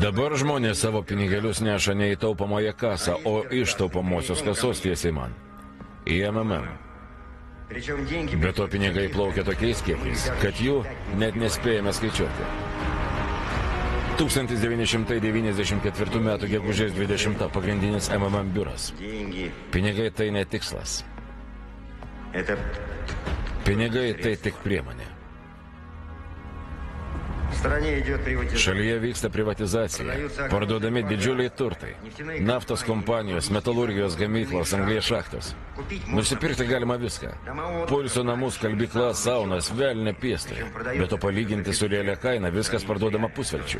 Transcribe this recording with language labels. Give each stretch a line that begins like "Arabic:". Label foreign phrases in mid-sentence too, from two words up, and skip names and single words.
Lithuanian: Dabar žmonės savo pinigėlius neša ne į taupamąją kasą, o iš taupamosios kasos tiesiai man. Į MMM.
Russian: Причем деньги...
Lithuanian: Be to pinigai plaukia tokiais kiekiais, kad jų net nespėjame skaičiuoti. 1994 m. gegužės 20 pagrindinis MMM biuras.
Russian: Деньги...
Lithuanian: Pinigai tai ne tikslas.
Russian: Это...
Lithuanian: Pinigai tai tik priemonė.
Russian: В стране идет приватизация.
Lithuanian: Šalyje vyksta privatizacija, parduodami didžiuliai turtai, naftos kompanijos, metalurgijos gamyklos, anglies šachtos. Nusipirkti galima viską. Poilsio namų, skalbyklas, saunas, velnė piestai. Bet to palyginti su realia kaina viskas parduodama pusvelčiui.